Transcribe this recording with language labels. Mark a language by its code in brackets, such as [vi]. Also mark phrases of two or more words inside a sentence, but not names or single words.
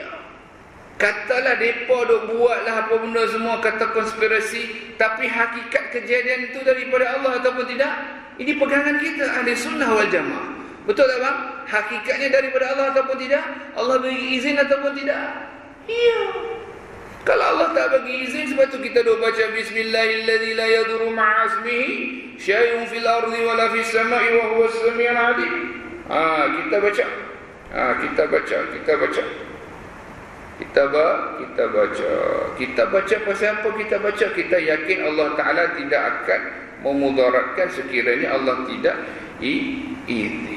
[ms] Katalah mereka duk buatlah apa benda semua, kata konspirasi, tapi hakikat kejadian itu daripada Allah ataupun tidak? Ini pegangan kita [ar] أهل السنة والجماعة. [ms] Betul tak bang? Hakikatnya daripada Allah ataupun tidak? Allah beri izin ataupun tidak? Iya. Kalau Allah tak bagi izin, sebab tu kita duk baca [ar] بسم الله الذي لا يضر مع اسمه شيء في الأرض ولا في السماء وهو السميع العليم. [ms] Kita baca. Kita baca pasal apa kita baca? Kita yakin Allah Ta'ala tidak akan memudaratkan sekiranya Allah tidak izin.